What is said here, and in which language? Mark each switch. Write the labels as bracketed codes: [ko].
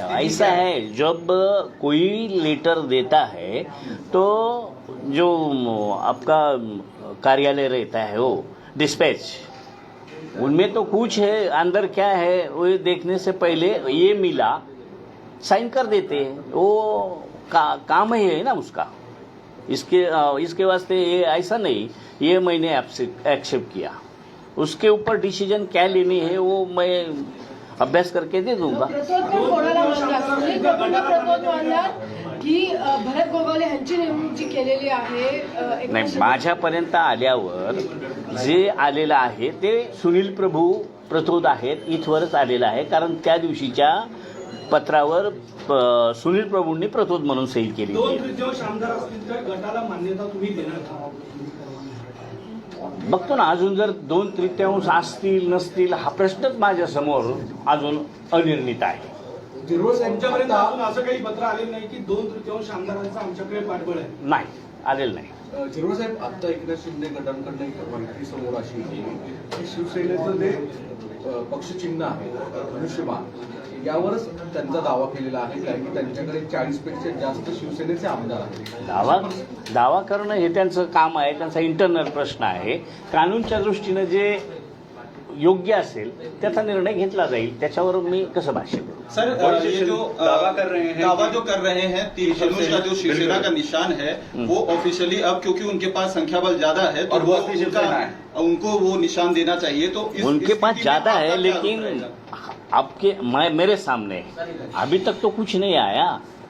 [hi] ऐसा है, जब कोई लेटर देता है तो जो आपका कार्यालय रहता है वो डिस्पैच, उनमें तो कुछ है, अंदर क्या है वो देखने से पहले ये मिला साइन कर देते हैं, वो काम ही है ना उसका। इसके वास्ते ये ऐसा नहीं, ये मैंने एक्सेप्ट किया, उसके ऊपर डिसीजन क्या लेनी है वो मैं अभ्यास करके दे दूंगा। [mr] की भरत गोगावले यांची नेमणूक जी केलेली आहे, नाही, माझ्यापर्यंत आल्यावर जे आलेलं आहे ते सुनील प्रभू प्रतोद आहेत इथवरच आलेलं आहे, कारण त्या दिवशीच्या पत्रावर सुनील प्रभूंनी प्रतोद म्हणून सही केली। दोन आमदार असतील तर गटाला मान्यता तुम्ही देणार का? बघतो ना, अजून जर 2/3 असतील नसतील हा प्रश्नच माझ्यासमोर अजून अनिर्णित आहे. तुमच्यापर्यंत अजून असं काही पत्र आलेलं नाही की 2/3 आमदारांचं आमच्याकडे पाठबळ आहे? नाही, आलेलं नाही. झिरो साहेब, आता एकनाथ शिंदे गटांकडनं एक माहिती समोर अशी होती की शिवसेनेचं जे पक्षचिन्ह आहे धनुष्यबाण, यावरच त्यांचा दावा केलेला आहे, कारण की त्यांच्याकडे 40 पेक्षा जास्त शिवसेनेचे आमदार आहेत. दावा करणं हे त्यांचं काम आहे, त्यांचा इंटरनल प्रश्न आहे. कानूनच्या दृष्टीनं जे योग्य असेल त्याचा निर्णय घेतला जाईल, त्याच्यावर मी कसं भाष्य करू. [hi] सर, ये जो दावा कर रहे हैं तीन धनुष का जो शिवसेना का निशान है वो ऑफिशियली अब क्योंकि उनके पास संख्या बल ज्यादा है तो वो उनको वो निशान देना चाहिए. तो उनके पास ज्यादा है, लेकिन आपके मेरे सामने अभी तक तो कुछ नहीं आया.